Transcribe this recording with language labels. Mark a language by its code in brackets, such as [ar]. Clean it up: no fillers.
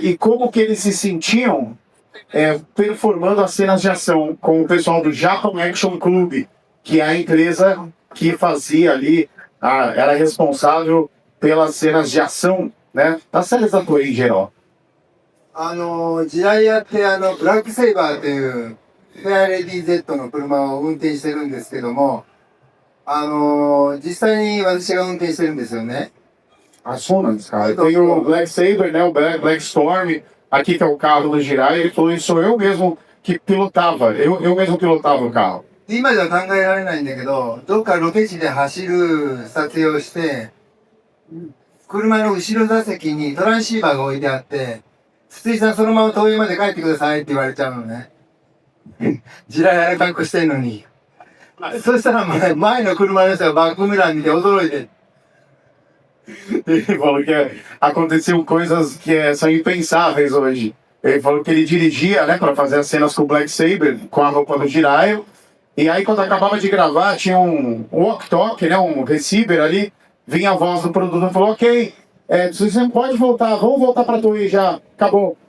[pt] E como que eles se sentiam performando as cenas de ação com o pessoal do Japan Action Club, que é a empresa que fazia ali, era responsável pelas cenas de ação, né? Das séries da Toei em geral. [ja] 時代やってブラックセイバーというフェアレディ Z の車を運転してるんですけども、実際に私が運転してるんですよね。 [pt] Ah, Sonans, cara. Tem o Black Saber, né? O Black Storm, aqui que é o carro do Jirai. Ele falou, isso sou eu mesmo que pilotava. Eu mesmo pilotava o carro. [ja] 今では考えられないんだけど、どっかロケ地で走る撮影をして、車の後ろ座席にトランシーバーが置いてあって、筒井さんそのまま東映まで帰ってくださいって言われちゃうのね。地雷ある格好してんのに。そしたら前の車の人がバックミラー見て驚いて。 [pt] Ele falou que aconteciam coisas que são impensáveis hoje. Ele falou que ele dirigia, né, para fazer as cenas com o Black Saber, com a roupa do Jiraiya. E aí, quando acabava de gravar, tinha um walk-talk, né, um receiver ali. Vinha a voz do produtor e falou: Ok, você pode voltar, vamos voltar para Toei já, acabou.